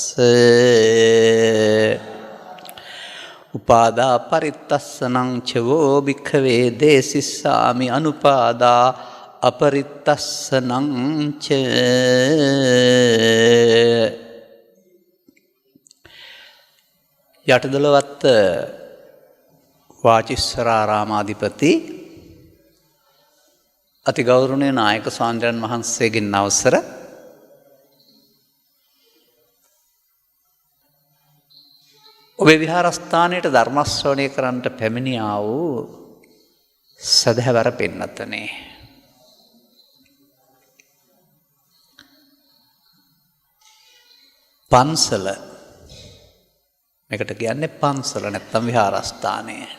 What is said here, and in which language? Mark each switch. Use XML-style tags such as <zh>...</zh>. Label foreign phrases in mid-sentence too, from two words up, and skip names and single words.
<pi>උපාදා පරිත්තස්සනං චවෝ භික්ඛවේ දේසිස්සාමි අනුපාදා අපරිත්තස්සනං ච</pi> <si>යටදොළවත්ත වාචිස්සරාරාමාධිපති අතිගෞරවනීය නායක ස්වාමීන් වහන්සේගෙන් අවසර ඔබේ විහාරස්ථානයට ධර්ම ශ්‍රවණය කරන්නට පැමිණියා වූ සදහැවර පින්වත්නි පන්සල මේකට කියන්නේ පන්සල නැත්නම් විහාරස්ථානය</si>